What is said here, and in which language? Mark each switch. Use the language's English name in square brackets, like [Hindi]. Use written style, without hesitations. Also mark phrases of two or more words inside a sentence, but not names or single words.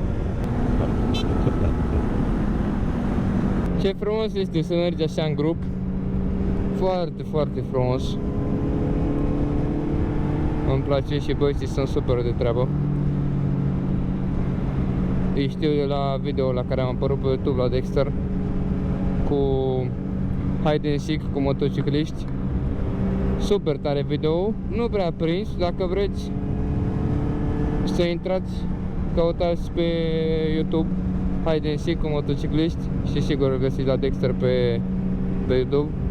[Romanian] Ce frumos este să mergi așa în grup. Foarte, foarte frumos. Îmi place și băieții sunt super de treabă. Îi știu de la video la care am apărut pe YouTube la Dexter, cu [English] hide and seek [Romanian] cu motocicliști. Super tare video, nu prea prins. Dacă vreți să intrați, căutați pe YouTube [English] hide and seek [Romanian] cu motocicliști și sigur îl găsiți la Dexter pe YouTube.